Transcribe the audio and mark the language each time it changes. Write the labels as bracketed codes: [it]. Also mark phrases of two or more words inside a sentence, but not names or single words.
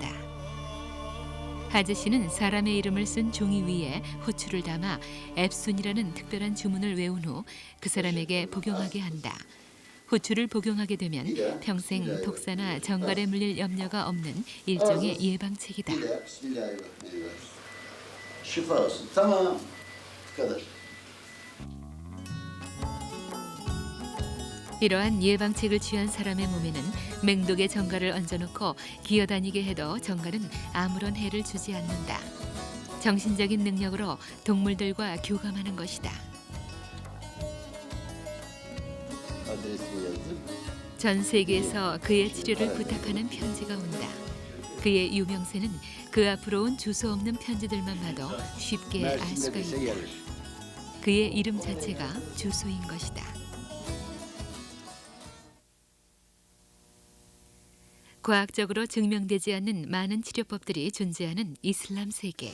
[ko] 하즈 씨는 사람의 이름을 쓴 종이 위에 호추를 담아 앱순이라는 특별한 주문을 외운 후 그 사람에게 복용하게 한다. 호추를 복용하게 되면 평생 독사나 정갈에 물릴 염려가 없는 일종의 예방책이다. [tr] Şifa olsun. Tamam. Bu kadar. [ko] 이러한 예방책을 취한 사람의 몸에는 맹독의 정갈을 얹어놓고 기어다니게 해도 정갈은 아무런 해를 주지 않는다. 정신적인 능력으로 동물들과 교감하는 것이다. [tr] Adresini yazdım. [ko] 전 세계에서 그의 치료를 부탁하는 편지가 온다. 그의 유명세는 그 앞으로 온 주소 없는 편지들만 봐도 쉽게 알 수가 [tr] Mersin'de dese [ko] 있다. [tr] gelir. [ko] 그의 이름 자체가 주소인 것이다. 과학적으로 증명되지 않는 많은 치료법들이 존재하는 이슬람 세계.